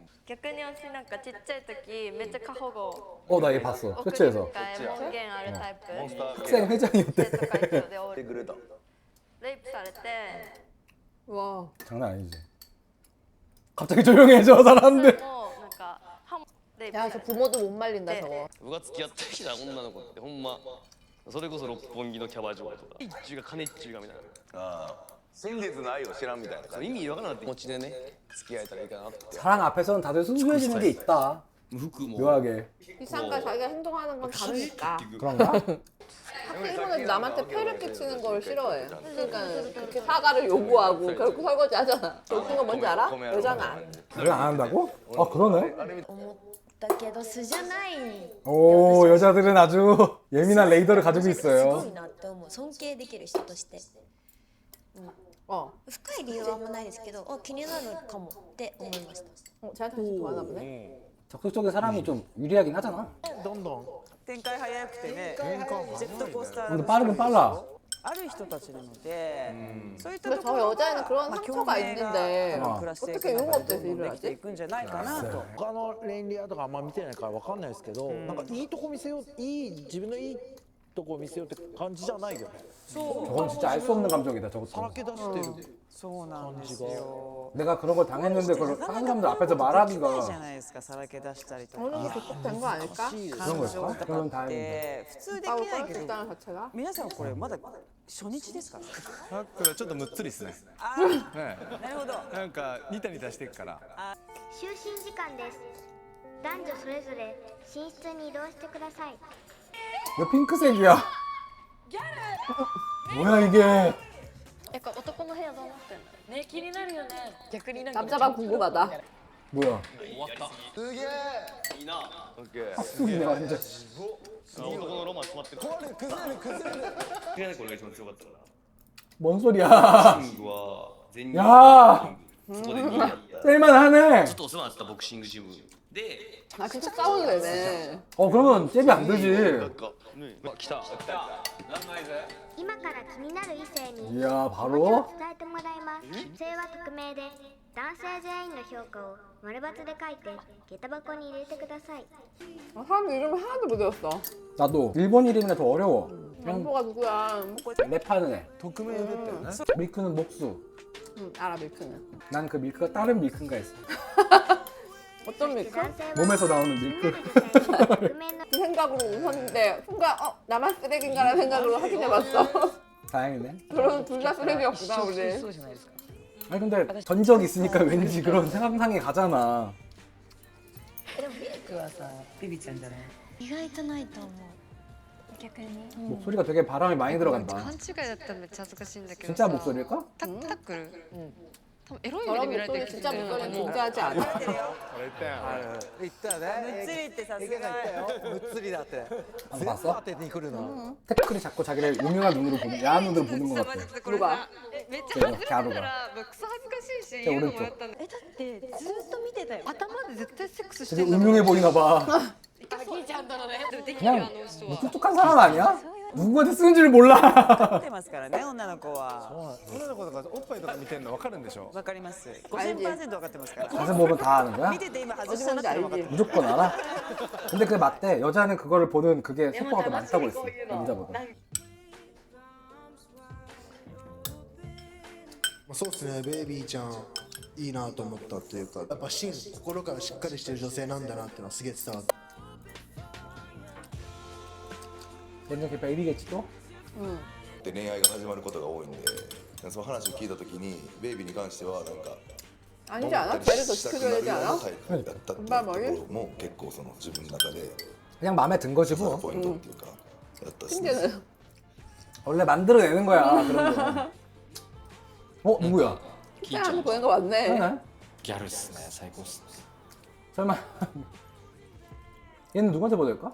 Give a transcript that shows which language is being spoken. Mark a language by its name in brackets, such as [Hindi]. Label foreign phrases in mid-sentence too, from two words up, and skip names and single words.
[Japanese] 逆に私なんかちっちゃい時めっちゃ過保護。 [Korean] 나 얘 봤어. [Japanese] 奥に [Korean] 쇼츠에서. [Japanese] 門限あるタイプ。 [Korean] 학생 회장이었대. [Japanese] 生徒会長でおてくれたレイプされて。 [Korean] 와. 장난 아니지. 갑자기 조용해져 사람들. [Japanese] もうなんかレイプ [Korean] 야, [Japanese] さ [Korean] 저 [Japanese] れて。 [Korean] 부모도 못 말린다 저거. [Japanese] 僕が付き合ってきた女の子ってほんまそれこそ六本木のキャバ嬢とか一中が金一中がみたいなああ真実の愛を知らんみたいなそう意味わからなくて気持ちでね付き合えたらいいかなって [Korean] 사랑 앞에서는 다들 순수해지는 게 있다. [Japanese] 服も [Korean] 묘하게. 이 사람과 자기가 행동하는 건 다르니까. 그런가? 학생들은 남한테 폐를 끼치는 걸 싫어해. 그러니까 그렇게 사과를 요구하고 결국 설거지 하잖아. 저 웃긴 건 뭔지 알아? 여자는 안 해. 왜 안 한다고? 아 그러네. [Japanese] 思ったけど素じゃない [Korean] 오 여자들은 아주 예민한 레이더를 가지고 [Japanese] すごい [Korean] 있어요. [Japanese] なって思う尊敬できる人として [Korean] 어. [Japanese] 深い理由はあんまないですけど気になるかもって思いました [Korean] 쟤한테 관심 더 많나 보네. 적극적인 사람이 좀 유리하긴 하잖아. [Japanese] どんどん展開早くてねジェットコースター [Korean] 근데 빠르긴 빨라. [Japanese] ある人たちなのでそういった [Korean] 근데 [Japanese] とこ [Korean] 저 [Japanese] ろ [Korean] 여자애는 [Japanese] が [Korean] 그런 [Japanese] まあ [Korean] 상처가 [Japanese] 共鳴が [Korean] 있는데 [Japanese] 暮らしていく [Korean] 어떻게 [Japanese] 中 [Korean] 용어 [Japanese] で [Korean] 없이 [Japanese] どんどん [Korean] 일을 [Japanese] できてい [Korean] 하지? [Japanese] くんじゃないかなと他の恋リアとかあんま見てないからわかんないですけど、なんかいいとこ見せよう自分のいいとこ見せようって感じじゃないよね [Korean] 저건 진짜 알 수 없는 감정이다 [Japanese] さ [Korean] 저것도. [Japanese] らけ出してるそうなんですよ [Korean] 내가 그런 걸 당했는데 그걸 다른 사람들 앞에서 [Japanese] できないじゃ [Korean] 말하기가 [Japanese] ないですかさらけ出したりとか [Korean] 어느 정도 극복된 거 아닐까? [Japanese] 感情とかって普通でき [Korean] 싸울 [Japanese] ない [Korean] 걸 [Japanese] け [Korean] 수 [Japanese] ど [Korean] 있다는 자체가? [Japanese] 皆さんこれまだ初日ですからさっきはちょっとむっつりですねあねあなるほどなんかニタニタしてるから就寝時間です男女それぞれ寝室に移動してください [Korean] 왜 핑크색이야? 뭐야 이게? [Japanese] 男の部屋どうなってんの？ね気になるよね逆になんか [Korean] 남자방 궁금하다. 뭐야? [Japanese] すげえいいなオッケー [Korean] 합숙이네 완전. [Japanese] 男のロマン詰まってる崩れる崩れるこれが一番強かったか [Korean] 뭔 소리야? [Japanese] なキングは全日 [Korean] 야 [Japanese] そこで2位だった [Korean] 셀만하네. [Japanese] ちょっとお世話になったボクシングジムで [Korean] 아 진짜 싸우는 애네. 그러면 잽이 안 [Japanese] なん [Korean] 되지. [Japanese] かね来た今から気になる異性に [Korean] 이야 [Japanese] 気持ち [Korean] 바로? [Japanese] を伝えてもらいます女性は匿名で男性全員の評価を丸×で書いて下駄箱に入れてください [Korean] 아, 사람 이름 하나도 못 외웠어. 나도 일본 이름이라 더 어려워. 양보가 누구야? 랩하는 애. [Japanese] 匿名でったよね [Korean] 밀크는 목수. 응, 알아 밀크는. 난 그 밀크가 다른 밀크인가 했어. 어떤 밀크? [Japanese] 男性は [Korean] 몸에서 나오는 [Japanese] 気に [Korean] 밀크. [Japanese] なる女性に匿名の [Korean] 그 생각으로 웃었는데 순간 나만 쓰레기인가라는 생각으로 확인해봤어. 다행이네. 그러면 둘 다 쓰레기였구나 우리. [Japanese] そうじゃないですか [Korean] 아니 근데 전적 있으니까 왠지 그런 상상이 가잖아. [Japanese] でもミルクはさビビちゃんじゃない意外とないと思う逆に [Korean] 목소리가 되게 바람이 많이 들어간다. [Japanese] 勘違いだったらめっちゃ恥ずかしいんだけど [Korean] 진짜 [Japanese] さ [Korean] 목소리일까? [Japanese] タックル多分エロい目で [Korean] 저런 [Japanese] 見られて [Korean] 목소리 [Japanese] る [Korean] 진짜 [Japanese] 人 [Korean] 목소리 [Japanese] も [Korean] 존재하지 않아. [Japanese] 言ったよねむっつりってさす池が言ったがよむっつりだって全部 [Korean] 봤어? [Japanese] 当てに来るの [Korean] 태클이 자꾸 자기를 유명한 눈으로 보는, 야한 눈으로 보는 것 같아. [Japanese] これ [Korean] 누가? [Japanese] めっちゃ恥ずかしい [Korean] 갸루가. [Japanese] からクソ恥ずかしいし [Korean] 제 [Japanese] 言うのも [Korean] 오른쪽. [Japanese] やったんだだってずっと見てたよ頭で絶対セックスして [Korean] 되게 [Japanese] んだもん [Korean] 음흉해 보이나 봐. [Japanese] できるよあの人は [Korean] 그냥 무뚝뚝한 사람 아니야? [Japanese] そういう [Korean] 누구한테 쓰는 줄 몰라. [Japanese] ってますからね、女の子は。女の子とかおっぱいとか見てんの分かるんでしょ。わかります。5000% 分かってますから。 [Korean] 자세 보면 다 아는 거야? [Japanese] 見てて今外したなって分かってます。 [Korean] 무조건 알아? 근데 그게 맞대. 여자는 그거를 보는 그게 세포가 더 많다고 했어. 남자보다. [Japanese] そうですね、ベイビーちゃんいいなと思ったっていうか、やっぱ心からしっかりしてる女性なんだなっていうのはすげえ伝わって。 [Korean] 완전 그 베이비겠지 또? [Japanese] で恋愛が始まることが多いんで、その話を聞いた時にベイビーに関してはなんか [Korean] 아니지 않아? 배를 더 시켜줘야 되지 않아? [Japanese] タイプだったっていうところも結構その自分の中で [Korean] 그냥 마음에 든 거지 뭐. [Japanese] ポイントっていうかやったですね。 [Korean] 핑계는 원래 만들어내는 거야 그런 거. 어 누구야? 사람 보낸 거 맞네. 그러네. [Japanese] ギャルっすね最高っすね [Korean] 설마 얘는 누구한테 보낼까?